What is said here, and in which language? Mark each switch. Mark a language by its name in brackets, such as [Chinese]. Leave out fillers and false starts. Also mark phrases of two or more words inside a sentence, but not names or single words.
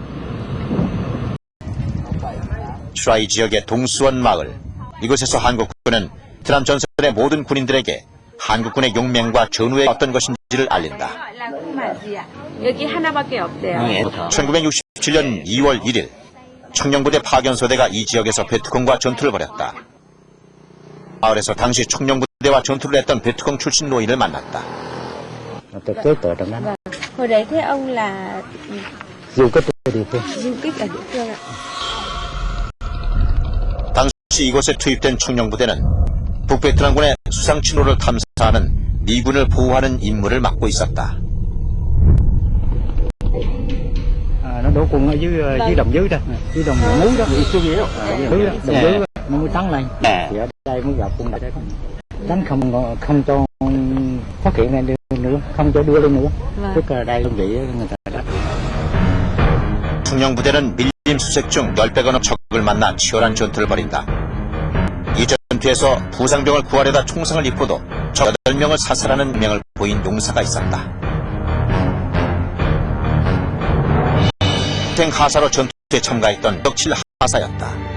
[Korean] 추라이 지역의 동수원 마을, 이곳에서 한국군은 베트남 전선의 모든 군인들에게 한국군의 용맹과 전우의 어떤 것인지를 알린다. 여기 하나밖에 없대요. 1967년 2월 1일 청룡부대 파견소대가 이 지역에서 베트콩과 전투를 벌였다. 마을에서 당시 청룡부대와 전투를 했던 베트콩 출신 노인을 만났다. [Vietnamese] Hồi đấy thế ông là du kích ở địa phương. du kích ở địa phương ạ. [Korean] 당시 이곳에 투입된 청룡부대는 북베트남군의 수상 침로를 탐사하는 미군을 보호하는 임무를 맡고 있었다. [Vietnamese] Nó đổ cùng ở dưới đồng dưới đó, dưới đồng núi đó, dưới đó, đồng dưới nó mới tắn lên. Thì ở đây mới gặp quân địch, tránh không cho phát hiện lên nữa, không cho đưa lên nữa. Tức là đây đơn vị người ta đã. [Korean] 청룡부대는 밀림 수색 중 10배 건너 적을 만나 치열한 전투를 벌인다. 이 전투에서 부상병을 구하려다 총상을 입고도 적 8명을 사살하는 명을 보인 용사가 있었다. 희생 하사로 전투에 참가했던 지덕칠 하사였다.